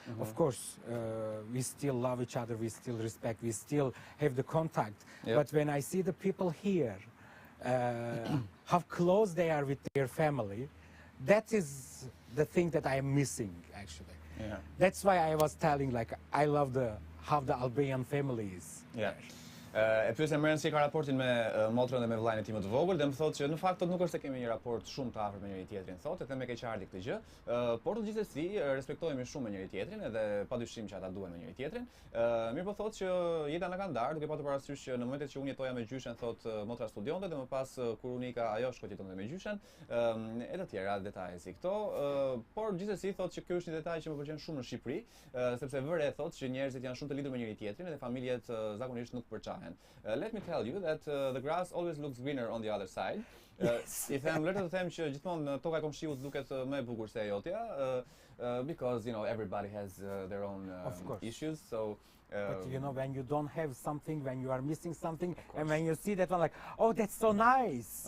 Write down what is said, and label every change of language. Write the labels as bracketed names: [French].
[English] Of course, we still love each other, we still respect, we still have the contact. Yep. But when I see the people here, how close they are with their family, that is the thing that I am missing, actually. Yeah. That's why I was telling, like, I love how the Albanian family is. Yeah. [Albanian] E pyes Emren si ka raportin me motrën dhe me vllajën e tij më të vogël dhe më thotë që në fakt nuk është se kemi një raport shumë të afërt me njëri tjetrin, thotë, edhe me keqardhi këtë gjë, por gjithsesi respektojmë shumë me njëri tjetrin edhe padyshim që ata duhen me njëri tjetrin. Mirë po thotë që jeta na ka ndarë, duke patur parasysh që në momentet që unë jetoja me gjyshen, thotë motra studionte dhe më pas kur unë ika ajo shkoi jetonte me gjyshen, e të tjera detaje si këto, por gjithsesi thotë që ky është një detaj që më pëlqen shumë në Shqipëri, sepse vëre thotë që njerëzit janë shumë të lidhur me njëri tjetrin dhe familjet zakonisht nuk përçahen. [English] Let me tell you that the grass always looks greener on the other side. [Albanian] I them, le të them që gjithmonë toka e komshiut duket më e bukur se e jotja, [English] because everybody has their own issues. So but when you don't have something, when you are missing something, and when you see that one, like, oh, that's so nice.